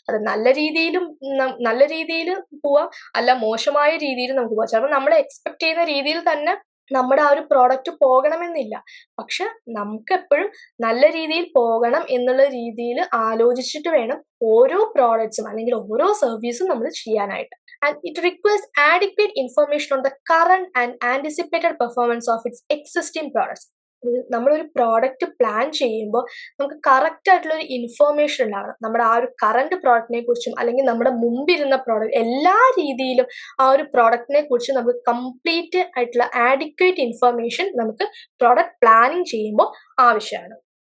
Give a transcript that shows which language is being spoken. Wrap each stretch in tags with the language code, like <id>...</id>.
<ml>അത് നല്ല രീതിയിൽ പോവാം, അല്ല മോശമായ രീതിയിൽ നമുക്ക് പോവാം. ചിലപ്പോൾ നമ്മൾ എക്സ്പെക്ട് ചെയ്യുന്ന രീതിയിൽ തന്നെ നമ്മുടെ ആ ഒരു പ്രോഡക്റ്റ് പോകണമെന്നില്ല, പക്ഷെ നമുക്ക് എപ്പോഴും നല്ല രീതിയിൽ പോകണം എന്നുള്ള രീതിയിൽ ആലോചിച്ചിട്ട് വേണം ഓരോ പ്രോഡക്ട്സും അല്ലെങ്കിൽ ഓരോ സർവീസും നമ്മൾ ചെയ്യാനായിട്ട്.</ml> <en>And it requires adequate information on the current and anticipated performance of its existing products.</en> <ml>നമ്മളൊരു പ്രോഡക്റ്റ് പ്ലാൻ ചെയ്യുമ്പോൾ നമുക്ക് കറക്റ്റ് ആയിട്ടുള്ള ഒരു ഇൻഫോർമേഷൻ ഉണ്ടാവണം. നമ്മുടെ ആ ഒരു കറണ്ട് പ്രോഡക്റ്റിനെ കുറിച്ചും അല്ലെങ്കിൽ നമ്മുടെ മുമ്പിരുന്ന പ്രോഡക്റ്റ് എല്ലാ രീതിയിലും ആ ഒരു പ്രോഡക്റ്റിനെ കുറിച്ച് നമുക്ക് കംപ്ലീറ്റ് ആയിട്ടുള്ള ആഡിക്വേറ്റ് ഇൻഫർമേഷൻ നമുക്ക് പ്രോഡക്റ്റ് പ്ലാനിങ് ചെയ്യുമ്പോൾ ആവശ്യമാണ്.</ml>